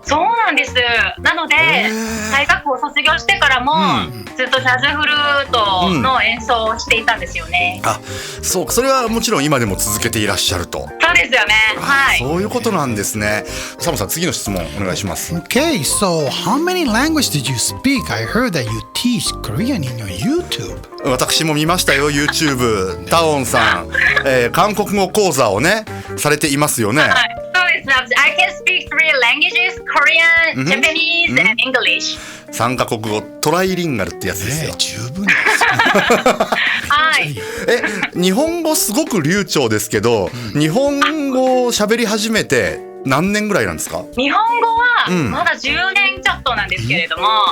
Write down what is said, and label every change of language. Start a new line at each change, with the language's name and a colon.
Japanese: そうなんです。なので大学を卒業してからもずっとジャズフルートの演奏をしていたんですよね。そう、それはもちろん今でも続けていらっしゃると。そうですよね。はい。そういうことなんですね。サムさん、次の質問お願いします。
English: Okay, so how many languages did you speak? I heard that you teach Korean in your YouTube.
Japanese: 私も見ましたよ、YouTube。タオンさん、韓国語講座をねされていますよね。はい、そうです。
English: I can speak 3 languages: Korean, Japanese, and English。
Japanese: 3カ国語トライリンガルってやつですよ。十分です。はい。日本語すごく流暢ですけど、日本語を喋り始めて何年ぐらいなんですか？日本語はまだ10年ちょっとなんですけれども。